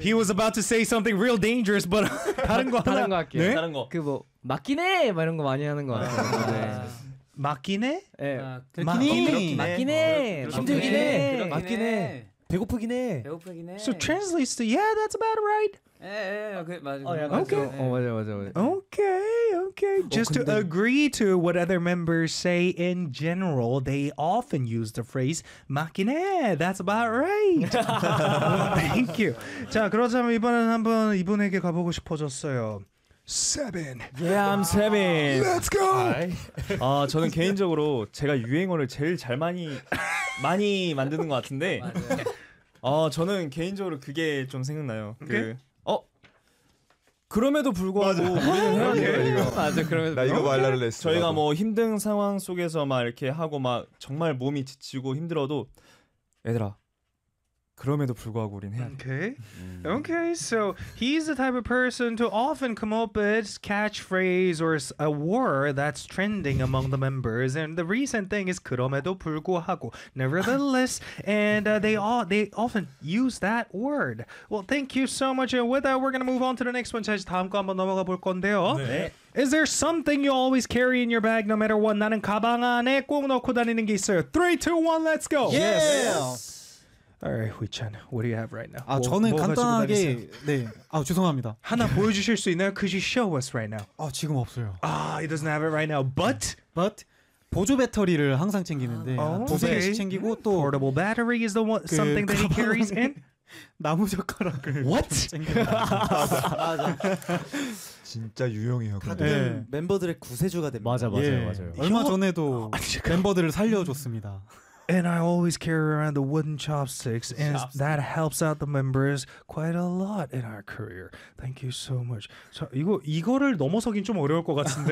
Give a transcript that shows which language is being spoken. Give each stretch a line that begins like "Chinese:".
English: He was about to say something real dangerous, but...
Korean: 다른 거 할게요. 네? 다른 거. 그 뭐, 맞긴 해! 막 이런 거 많이 하는 거 같아요. 맞긴 해? 예. 맞긴 해! 힘들긴 해! 맞긴 해! 배고프긴 해. 배고프긴 해.
English: So translates to yeah, that's about right.
Korean: 맞아.
English: Okay. Just
Korean: 근데...
English: to agree to what other members say in general, they often use the phrase
Korean: 맞긴 해.
English: That's about right. Thank you.
Korean: 자, 그렇다면 이번에는 한번 이분에게 가보고 싶어졌어요.
English: Seven. Yeah, I'm Seven. Let's go.
Korean: 아, 저는 개인적으로 제가 유행어를 제일 잘 많이 만드는 것 같은데. 맞아요. 저는 개인적으로 그게 좀 생각나요. 오케이. 그 그럼에도 불구하고 맞아 그럼에도 나 이거 말라를 했어. 저희가 나도. 뭐 힘든 상황 속에서 막 이렇게 하고 막 정말 몸이 지치고 힘들어도 얘들아 그럼에도 불구하고 우린 해야 돼.
English: Okay. Okay. So he's the type of person to often come up with catchphrase or a word that's trending among the members. And the recent thing is
Korean: 그럼에도 불구하고,
English: nevertheless. And they often use that word. Well, thank you so much. And with that, we're gonna move on to the next one.
Korean: 다시 다음 거 한번 넘어가 볼 건데요. 네.
English: Is there something you always carry in your bag, no matter what?
Korean: 나는 가방 안에 꼭 넣고 다니는 게 있어요.
English: 3, 2, 1, let's go. Yes. Yes. Alright, Hui-chan, what do you have right now?
Korean: 아 저는 간단하게 네, 아 죄송합니다. 하나 보여주실 수 있나요?
English: Could you show us right now?
Korean: 아 지금 없어요.
English: 아, he doesn't have it right now. But, but
Korean: 보조 배터리를 항상 챙기는데 두세 개씩 챙기고 또
English: portable battery is the one something that he carries in.
Korean: 나무 젓가락을
English: What?
Korean: 진짜 유용해요. 다들 네. 멤버들의 구세주가 됩니다. 맞아 맞아 예. 맞아. 얼마 전에도 멤버들을 살려줬습니다.
English: And I always carry around the wooden chopsticks, and chopsticks. That helps out the members quite a lot in our career. Thank you so much.
Korean: 자, 이거 이거를 넘어서긴 좀 어려울 것 같은데.